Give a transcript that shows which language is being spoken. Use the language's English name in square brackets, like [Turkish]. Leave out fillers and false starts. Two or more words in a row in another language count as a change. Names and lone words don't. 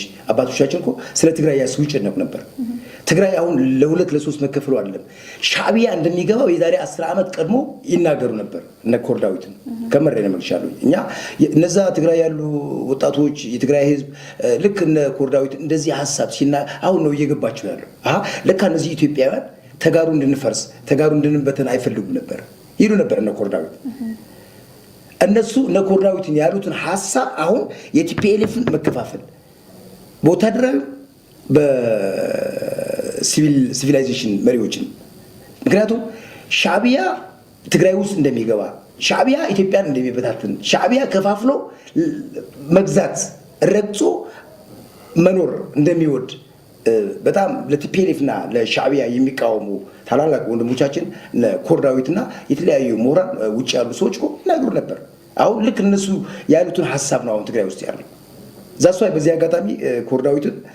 [Amharic] አባቶቻችን እኮ ስለ ትግራይ ያስቡ ይጨነቁ ነበር። ትግራይ አሁን ለሁለት ለሶስት መከፈሉ አይደለም ሻዕቢያ እንደሚገባው የዛሬ 10 ዓመት ቀድሞ ይናገሩ ነበር። እነ ኮርዳዊትን ከመሬ ነው መልሻለሁ። እኛ እነዛ ትግራይ ያሉ ወጣቶች የትግራይ ህዝብ ልክ እነ ኮርዳዊት እንደዚህ ሀሳብ አሁን ነው እየገባቸው ያለው። ለካ እነዚህ ኢትዮጵያውያን ተጋሩ እንድንፈርስ ተጋሩ እንድንበተን አይፈልጉም ነበር ይሉ ነበር እነ ኮርዳዊት። እነሱ እነ ኮርዳዊትን ያሉትን ሀሳብ አሁን የቲፒኤልኤፍን መከፋፈል በወታደራዊ በሲቪላይዜሽን መሪዎችን ምክንያቱም ሻዕቢያ ትግራይ ውስጥ እንደሚገባ ሻዕቢያ ኢትዮጵያን እንደሚበታትን ሻዕቢያ ከፋፍሎ መግዛት ረግጾ መኖር እንደሚወድ በጣም ለቲፒኤልኤፍ እና ለሻዕቢያ የሚቃወሙ ታላላቅ ወንድሞቻችን ለኮርዳዊትና የተለያዩ ምሁራን ውጭ ያሉ ሰዎች እኮ ይናገሩ ነበር። አሁን ልክ እነሱ ያሉትን ሀሳብ ነው አሁን ትግራይ ውስጥ ያለው። ዛሷ በዚህ አጋጣሚ ኮርዳዊትን